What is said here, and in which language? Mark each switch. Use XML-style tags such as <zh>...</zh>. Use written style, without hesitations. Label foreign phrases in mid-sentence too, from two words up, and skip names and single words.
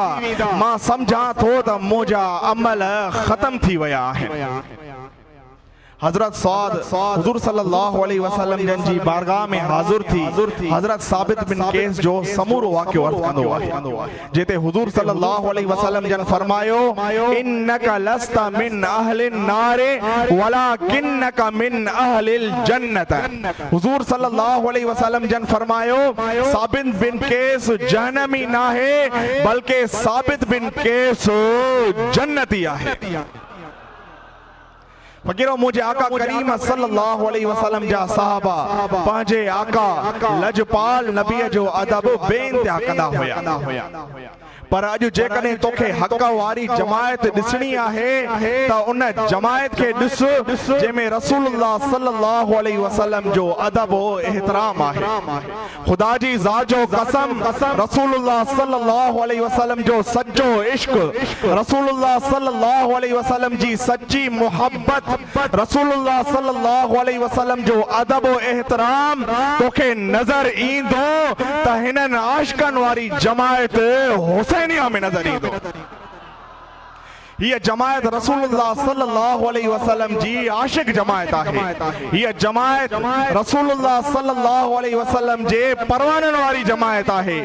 <sd>मां सम्झां थो त मुंहिंजा अमल ख़तम थी विया आहिनि। हज़रत सौद हुज़ूर</sd> <ar>صلى الله عليه وسلم</ar> <sd>जन जी बारगाह में हाज़िर थी हज़रत साबित बिन केस जो समूरो वाक़ियो अर्ज़ कंदो आहे, जिते हुज़ूर</sd> <ar>صلى الله عليه وسلم</ar> <sd>जन फरमायो,</sd> <ar>إنك لست من أهل النار ولكنك من أهل الجنة.</ar> <sd>हुज़ूर</sd> <ar>صلى الله عليه وسلم</ar> <sd>जन फरमायो, साबित बिन केस जहन्नमी नाहे बल्कि साबित बिन केस जन्नती आहे। फ़कीरो मुझे आका करीम</sd> <ar>صلى الله عليه وسلم</ar> <sd>जा साहबा पंहिंजे आका लजपाल नबीअ जो अदब बेइंतिहा कंदा हुया। पर अॼु जेकॾहिं तोखे हक़ वारी जमायत ॾिसणी आहे त उन जमायत खे ॾिस जंहिंमें रसूलुल्लाह</sd> <ar>صلى الله عليه وسلم</ar> <sd>जो अदब ओ एहतराम आहे। खुदा जी ज़ात जो कसम, रसूलुल्लाह</sd> <ar>صلى الله عليه وسلم</ar> <sd>जो सच्चो इश्क, रसूलुल्लाह</sd> <ar>صلى الله عليه وسلم</ar> <sd>जी सच्ची मोहब्बत, रसूलुल्लाह</sd> <ar>صلى الله عليه وسلم</ar> <sd>जो अदब ओ एहतराम तोखे नज़र ईंदो त हिननि आशिकनि वारी जमायत हुसैनिया में नज़र ईंदो। ये जमायत रसूलुल्लाह</sd> <ar>صلى الله عليه وسلم</ar> <sd>जी आशिक जमायत आहे। ये जमायत रसूलुल्लाह</sd> <ar>صلى الله عليه وسلم</ar> <sd>जे परवाननि वारी जमायत आहे।</sd>